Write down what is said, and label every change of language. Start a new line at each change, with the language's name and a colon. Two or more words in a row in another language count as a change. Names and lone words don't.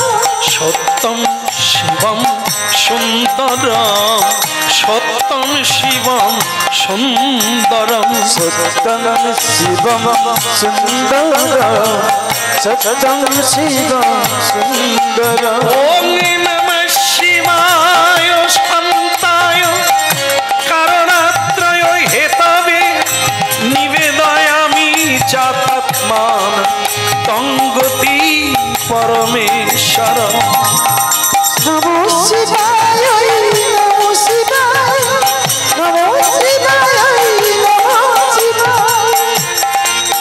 Sanskrit: সত্যম শিবম সুন্দরম, সত্যম শিবম সুন্দরম, সত্যম শিবম সুন্দরম, সত্যম শিবম সুন্দরম, ওম নমঃ শিবায় শান্তায় কারণাত্রয় হেতবে নিবেদয়ামি চাত্মান তঙ্গতি পরমেশ্বর। নমঃ শিবায়, নমঃ শিবায়, নমঃ শিবায়, নমঃ শিবায়,